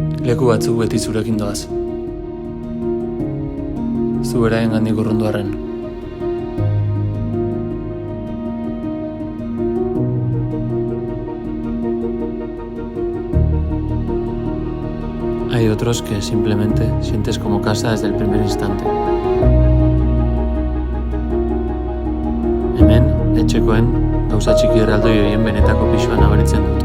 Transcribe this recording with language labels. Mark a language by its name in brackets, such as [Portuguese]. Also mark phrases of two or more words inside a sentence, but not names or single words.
[Basque] Leku batzuk beti zurekin doaz. Zu beraengandik urrundu arren. [Spanish] Hay otros que simplemente sientes como casa desde el primer instante. [Basque] Hemen, etxekoen, gauza txiki erraldoi horien benetako pixua nabaritzen dut.